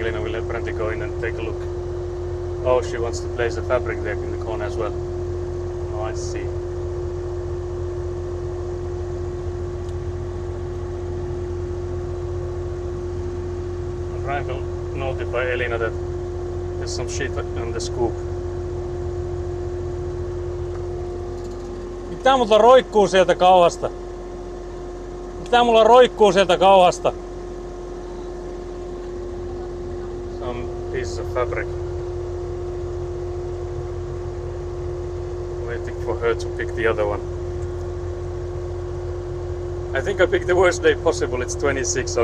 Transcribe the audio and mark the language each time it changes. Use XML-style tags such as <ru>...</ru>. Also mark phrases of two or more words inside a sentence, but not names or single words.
<en>Elina will apparently go in and take a look. Oh, she wants to place the fabric there in the corner as well. Oh, I see. I'm trying to notify Elina that there's some shit on the scoop.</en> <fi>Mitä mulla roikkuu sieltä kauhasta? Mitä mulla roikkuu sieltä kauhasta?</fi> <en>Some pieces of fabric. Waiting for her to pick the other one. I think I picked the worst day possible. It's 26.</en>